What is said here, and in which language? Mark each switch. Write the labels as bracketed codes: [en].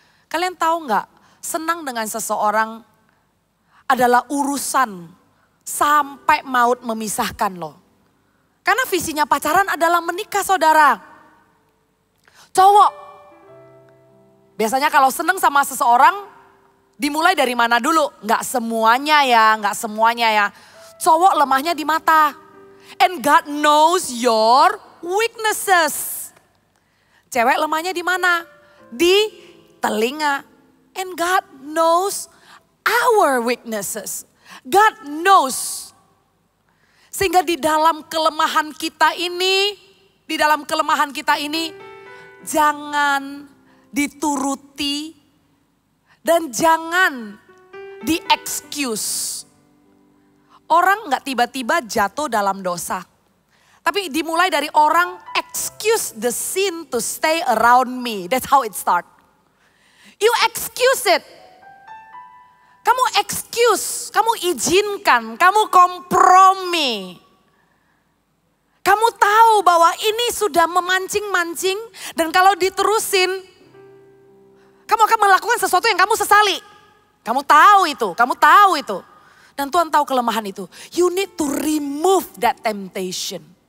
[id] Kalian tahu nggak, senang dengan seseorang adalah urusan sampai maut memisahkan loh. Karena visinya pacaran adalah menikah, saudara. Cowok, biasanya kalau senang sama seseorang, dimulai dari mana dulu? Nggak semuanya ya, nggak semuanya ya. Cowok lemahnya di mata. [en] And God knows your weaknesses. [id] Cewek lemahnya di mana? Di telinga. [en] And God knows our weaknesses. God knows. [id] Sehingga di dalam kelemahan kita ini, jangan dituruti dan jangan di-excuse. Orang gak tiba-tiba jatuh dalam dosa. Tapi dimulai dari orang [en] excuse the sin to stay around me. That's how it start. You excuse it. [id] Kamu excuse, kamu izinkan, kamu kompromi. Kamu tahu bahwa ini sudah memancing-mancing dan kalau diterusin, kamu akan melakukan sesuatu yang kamu sesali. Kamu tahu itu. Dan Tuhan tahu kelemahan itu. [en] You need to remove that temptation.